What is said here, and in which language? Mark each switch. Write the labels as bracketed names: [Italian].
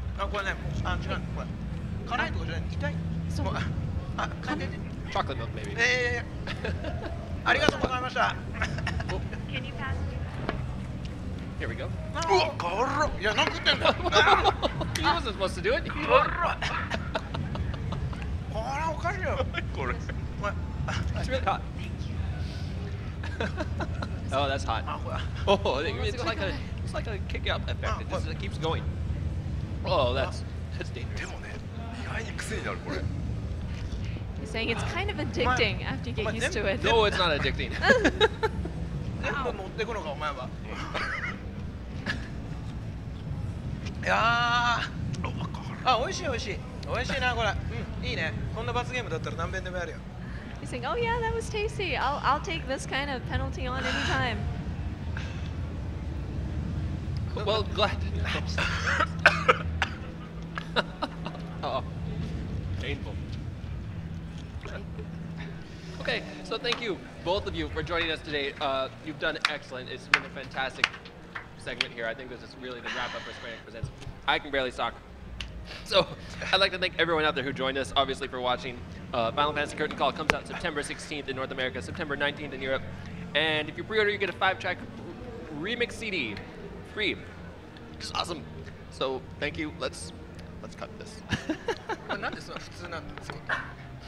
[Japanese] あ、これね、あ、違う、これ辛いとかじゃない、痛い。そうもうあ、噛んでて。 [English] Chocolate milk, maybe. [Japanese] ありがとうございました。 [English] Can you pass? Here we go. [Japanese] うわ、辛っ。いや、何食ってんだよ。 [English] He wasn't supposed to do it. [Japanese] 辛っ。これおかしいよ。これ。 [English] It's really hot. Oh, that's hot. [Japanese] あ、これ。 [English] Oh, it's like a kick-up effect. It just keeps going. Oh, that's [Japanese] で [English] dangerous. [Japanese] もね、意外に癖になるこれ。 [English] He's saying it's kind of addicting after you get used to it. No, it's not addicting. [Japanese] 全部持ってくのか、お前は。いやー、あ、美味しい美味しい。美味しいな、これ。うん、いいね。こんな罰ゲームだったら何遍でもやるよ。 [English] He's saying, "Oh yeah, that was tasty. I'll take this kind of penalty on anytime." Well, glad. Oh, painful. Okay, so thank you, both of you, for joining us today. You've done excellent. It's been a fantastic segment here. I think this is really the wrap up for Square Enix Presents. I can barely talk. So I'd like to thank everyone out there who joined us, obviously, for watching. Final Fantasy Curtain Call comes out September 16th in North America, September 19th in Europe. And if you pre-order, you get a 5-track remix CD, free. Just awesome. So thank you. Let's cut this. [Japanese] なんでそんな普通なんですか。